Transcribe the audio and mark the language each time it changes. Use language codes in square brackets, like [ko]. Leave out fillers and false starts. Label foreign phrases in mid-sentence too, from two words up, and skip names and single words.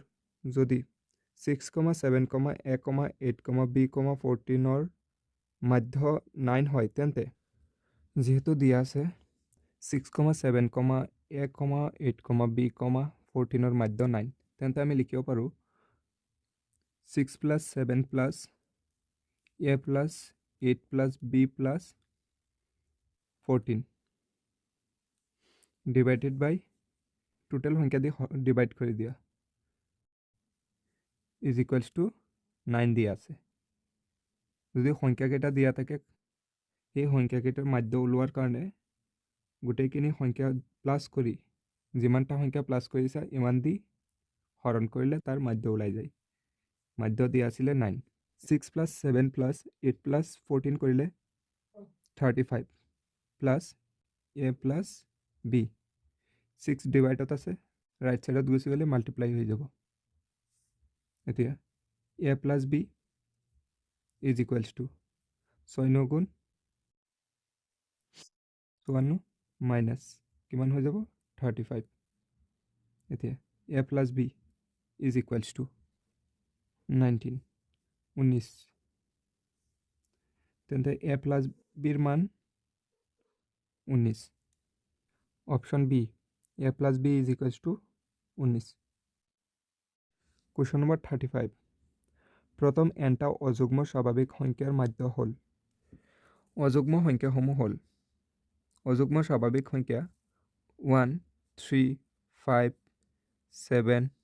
[as] যদি 6, 7, a, 8, b, 14 ৰ মাধ্য 9 হয় তেন্তে যেহেতু দিয়া আছে 6, 7, a, 8, b, 14 ৰ মাধ্য 9 তেন্তে আমি লিখিব পাৰো [en] 6 plus 7 plus a plus 8 plus b plus 14 divided by total [as] সংখ্যা দি ডিভাইড কৰি দিয়া [en] is equals to 9 [as] দিয়া আছে যদি সংখ্যা কেইটা দিয়া থাকে এই সংখ্যা কেইটাৰ মাধ্য ওলোৱাৰ কাৰণে গোটেইখিনি সংখ্যা প্লাস কৰি যিমানটা সংখ্যা প্লাস কৰিছা ইমান দি হৰণ কৰিলে তাৰ মাধ্য ওলাই যায় মাধ্য দিয়া আছিল 9 [en] 6 plus 7 plus 8 plus 14 [as] কৰিলে [en] 35 plus a plus b [as] 6 ডিভাইডত আছে [en] right sideত [as] গুছি গলে মাল্টিপ্লাই হৈ যাব এতিয়া [en] a plus b is equals to 6 [as] 9 গুণ [en] 54 minus [as] কিমান হৈ যাব 35 এতিয়া [en] a plus b is equals to 19 [as] তেন্তে [en] a plus b [as] ৰ মান 19 অপশন বি [en] a plus b is equals to 19 question number [as] 35 প্ৰথম nটা অযুগ্ম স্বাভাৱিক সংখ্যাৰ মাধ্য হল অযুগ্ম সংখ্যাসমূহ হল অযুগ্ম স্বাভাৱিক সংখ্যা 1 3 5 7 ...